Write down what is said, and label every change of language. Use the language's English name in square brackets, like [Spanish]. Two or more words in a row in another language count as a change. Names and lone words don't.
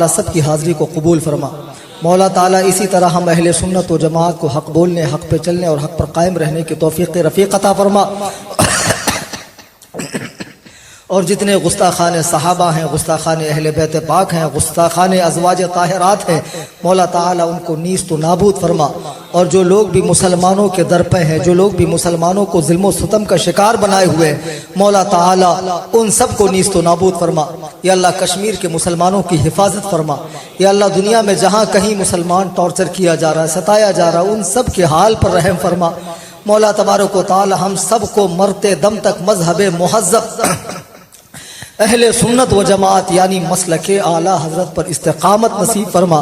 [Urdu] سب کی حاضری کو قبول فرما مولا تعالی اسی طرح ہم اہل سنت و جماعت کو حق بولنے حق پہ چلنے اور حق پر قائم رہنے کی توفیق رفیق عطا فرما اور جتنے گستاخان صحابہ ہیں، گستاخان اہل بیت پاک ہیں، گستاخان ازواج طاہرات ہیں، مولا تعالیٰ ان کو نیست و نابود فرما، اور جو لوگ بھی مسلمانوں کے در پہ ہیں، جو لوگ بھی مسلمانوں کو ظلم و ستم کا شکار بنائے ہوئے ہیں، مولا تعالیٰ ان سب کو نیست و نابود فرما۔ یا اللہ کشمیر کے مسلمانوں کی حفاظت فرما۔ یا اللہ دنیا میں جہاں کہیں مسلمان ٹارچر کیا جا رہا ہے، ستایا جا رہا ہے، ان سب کے حال پر رحم فرما۔ مولا تبارک و تعالی ہم سب کو مرتے دم تک مذہب مہذب اہل سنت و جماعت یعنی مسلک اعلیٰ حضرت پر استقامت نصیب فرما۔